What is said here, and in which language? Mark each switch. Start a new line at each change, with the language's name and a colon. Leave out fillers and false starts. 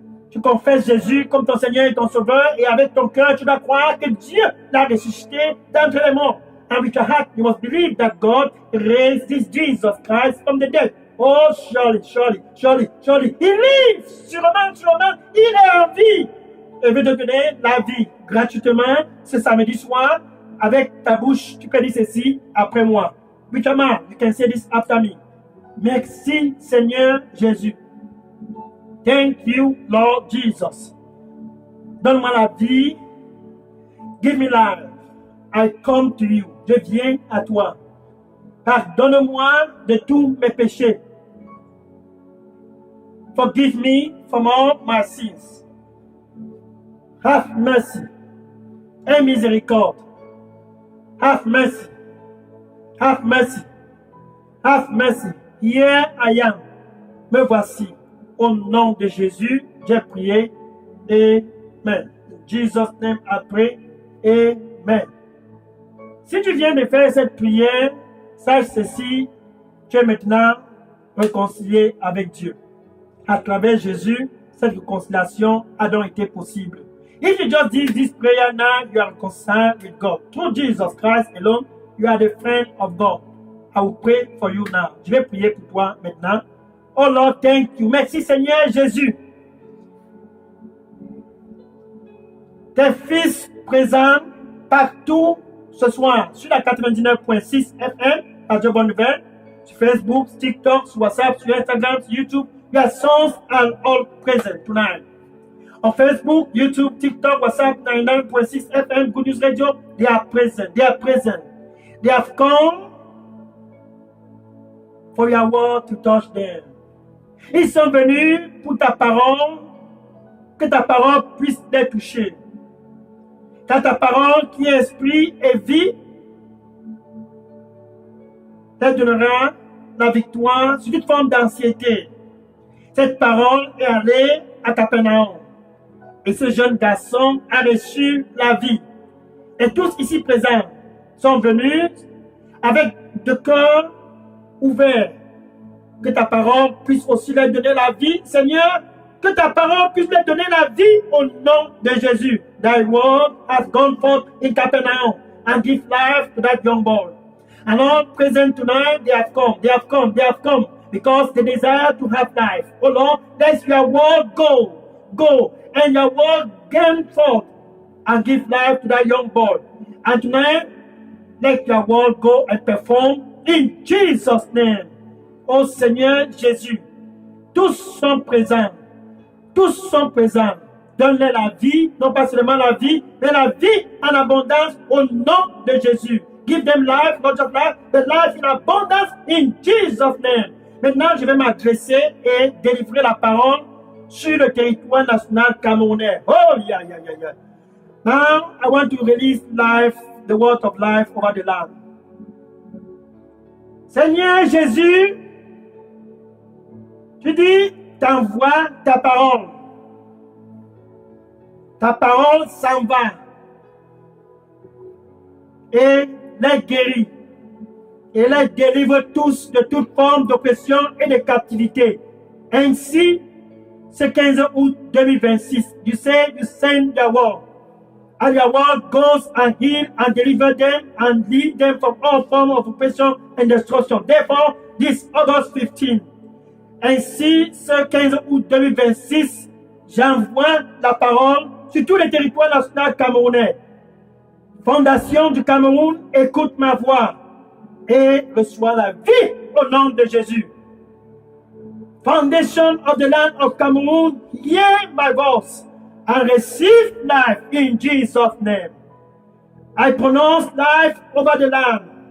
French: Tu confesses Jésus comme ton Seigneur et ton Sauveur et avec ton cœur, tu dois croire que Dieu l'a ressuscité d'entre les morts.
English: And with your heart, you must believe that God raised this Jesus Christ from the dead. Oh, surely, He lives.
French: Sûrement, il est en vie. Et veut te donner la vie gratuitement ce samedi soir. Avec ta bouche, tu peux dire ceci après moi.
English: With your mouth, you can say this after me.
French: Merci, Seigneur Jésus.
English: Thank you, Lord Jesus.
French: Donne-moi la vie.
English: Give me life. I come to you.
French: Je viens à toi. Pardonne-moi de tous mes péchés.
English: Forgive me from all my sins. Have mercy.
French: Aie miséricorde.
English: Have mercy. Have mercy. Have mercy. Here I am.
French: Me voici. Au nom de Jésus, j'ai prié. Amen.
English: In Jesus' name I pray. Amen.
French: Si tu viens de faire cette prière, sache ceci, tu es maintenant réconcilié avec Dieu. À travers Jésus, cette réconciliation a donc été possible.
English: If you just did this prayer now, you are reconciled with God. Through Jesus Christ alone, you are the friend of God. I will pray for you now.
French: Je vais prier pour toi maintenant.
English: Oh Lord, thank you.
French: Merci Seigneur Jésus. Tes fils présents partout ce soir sur la 99.6 FM, Radio Bonne Nouvelle, sur Facebook, TikTok, sur WhatsApp, sur Instagram, sur YouTube.
English: Your sons are all present tonight. On Facebook, YouTube, TikTok, WhatsApp, 99.6 FM, Good News Radio, they are present. They are present. They have come for your word to touch them.
French: Ils sont venus pour ta parole, que ta parole puisse les toucher. Car ta parole qui est esprit et vie, te donnera la victoire sur toute forme d'anxiété. Cette parole est allée à Capernaum. Et ce jeune garçon a reçu la vie. Et tous ici présents sont venus avec le cœur ouvert. Que ta parole puisse aussi leur donner la vie, Seigneur. Que ta parole puisse leur donner la vie au nom de Jésus.
English: Thy word has gone forth in Capernaum and give life to that young boy. And all present tonight, they have come. They have come. They have come because they desire to have life. Oh Lord, let your word go. Go. And your word came forth and give life to that young boy. And tonight, let your word go and perform in Jesus' name.
French: Oh Seigneur Jésus, tous sont présents. Tous sont présents. Donne-leur la vie, non pas seulement la vie, mais la vie en abondance au nom de Jésus.
English: Give them life, not just life, but life in abundance in Jesus' name.
French: Maintenant, je vais m'adresser et délivrer la parole sur le territoire national camerounais.
English: Oh, yeah. Now, I want to release life, the word of life over the land.
French: Seigneur Jésus, tu dis, t'envoies ta parole. Ta parole s'en va et les guérit et les délivre tous de toute forme d'oppression et de captivité. Ainsi, ce 15 août 2026,
English: you say you send your word, and your word goes and heal and deliver them and lead them from all forms of oppression and destruction. Therefore, this August 15,
French: ainsi, ce 15 août 2026, j'envoie la parole sur tous les territoires nationaux camerounais. Fondation du Cameroun, écoute ma voix et reçois la vie au nom de Jésus.
English: Foundation of the land of Cameroon, hear my voice and receive life in Jesus' name. I pronounce life over the land.